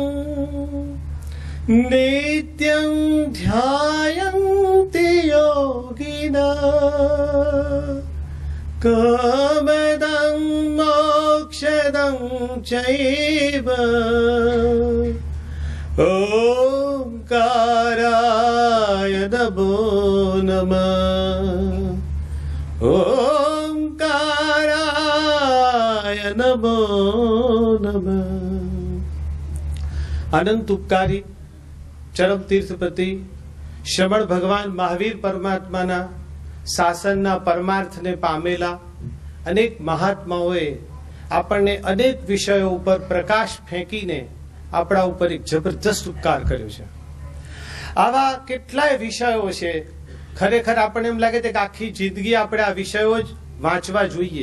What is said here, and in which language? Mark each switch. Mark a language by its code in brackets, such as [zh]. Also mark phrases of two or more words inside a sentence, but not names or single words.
[sa] नित्यं ध्यायन्ति योगिनः कामदं मोक्षदं चैव ओंकाराय नमो नमः। ओंकाराय नमो नमः। [gu] અનંત ઉપકારી ચરમ તીર્થપતિ શ્રવણ ભગવાન મહાવીર પરમાત્માના શાસનના પરમાર્થને પામેલા અનેક મહાત્માઓએ આપણને અનેક વિષયો ઉપર પ્રકાશ ફેંકીને આપણા ઉપર એક જબરદસ્ત ઉપકાર કર્યો છે. આવા કેટલાય વિષયો છે, ખરેખર આપણને એમ લાગે છે કે આખી જિંદગી આપણે આ વિષયો જ વાંચવા જોઈએ.